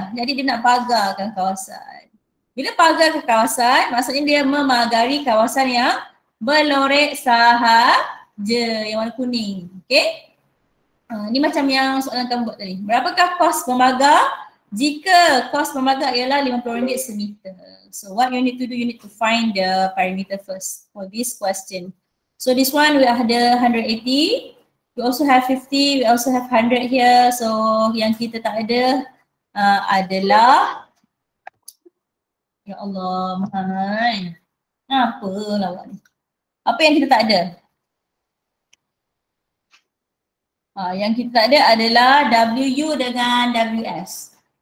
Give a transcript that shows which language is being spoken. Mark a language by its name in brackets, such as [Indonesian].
[Malay] Jadi dia nak pagarkan kawasan. Bila pagar ke kawasan, maksudnya dia memagari kawasan yang berlorek sahaja, yang warna kuning. Okey? Ni macam yang soalan kamu buat tadi. Berapakah kos memagar? Jika kos memagar ialah RM50 semeter. [English] So what you need to do, you need to find the parameter first for this question. So this one we [Malay] ada [English] 180. We also have 50, we also have 100 here. [Malay] So yang kita tak ada adalah, ya Allah, mahal. Apa lawak ni? Apa yang kita tak ada? Yang kita tak ada adalah WU dengan WS.